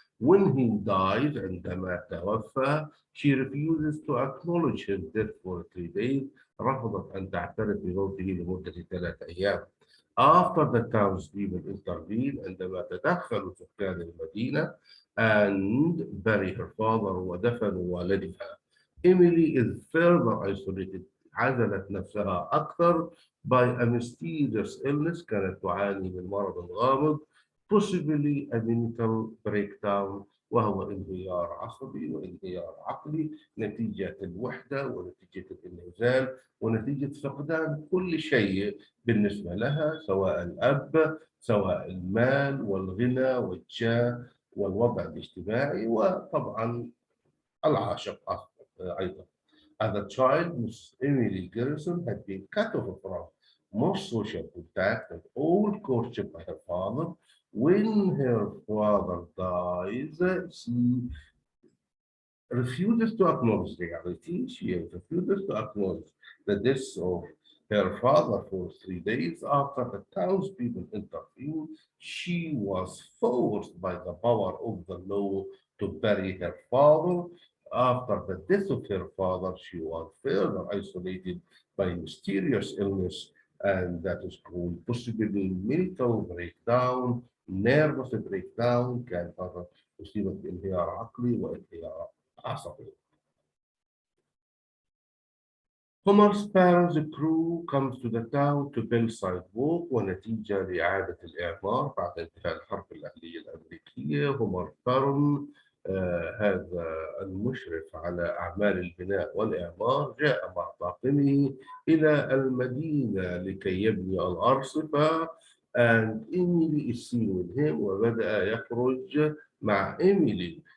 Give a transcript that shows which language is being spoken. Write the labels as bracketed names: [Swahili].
[English] When he died [Arabic] عندما توفى [English] she refuses to acknowledge his death for 3 days. [Arabic] رفضت أن تعترف بموته لمدة 3 أيام. [English] After the townspeople intervened [Arabic] عندما تدخلوا سكان المدينة [English] and bury her father [Arabic] ودفنوا والدها. [English] Emily is further isolated. [Arabic] عزلت نفسها أكثر [English] by a mysterious illness. [Arabic] كانت تعاني من مرض غامض [English] possibly a mental breakdown [Arabic] وهو انهيار عصبي وانهيار عقلي نتيجة الوحدة ونتيجة الانعزال ونتيجة فقدان كل شيء بالنسبة لها سواء الأب سواء المال والغنى والجاه والوضع الاجتماعي وطبعا العاشق أيضا. [English] As a child, Miss Emily Grierson had been cut off from most social contact and all courtship by her father. When her father dies, she refuses to acknowledge reality. She refuses to acknowledge the death of her father for 3 days. After the townspeople intervened, she was forced by the power of the law to bury her father. After the death of her father, she was further isolated by mysterious illness, and that is called possibly mental breakdown, nervous breakdown. [Arabic] كان هذا مصيبة انهيار عقلي وانهيار عصبي. [English] Homer's parents' crew comes to the town to build sidewalk [Arabic] ونتيجة لإعادة الإعمار بعد انتهاء الحرب الأهلية الأمريكية. هومر بارون هذا المشرف على أعمال البناء والإعمار جاء مع طاقمه إلى المدينة لكي يبني الأرصفة [English] and Emily is seen with him [Arabic] وبدأ يخرج مع إيميلي.